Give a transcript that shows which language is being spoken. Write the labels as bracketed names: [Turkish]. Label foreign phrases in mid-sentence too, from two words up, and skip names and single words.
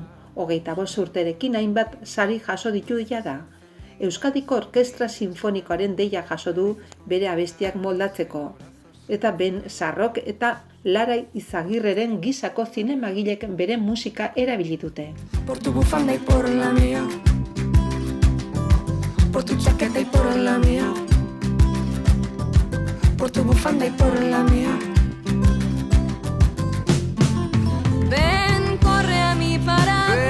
[Basque] 25 urterekin hainbat sari jaso ditu da. Euskadiko Orkestra Sinfonikoaren deia jaso du bere abestiak moldatzeko. Eta Ben Sarrok eta Lara Izagirreren gisako zinemagilek bere musika erabili dute. [Spanish] Por tu bufanda y por la mía, por tu chaqueta y por la mía, por tu bufanda y por la mía. Ven, corre a mi paraguas.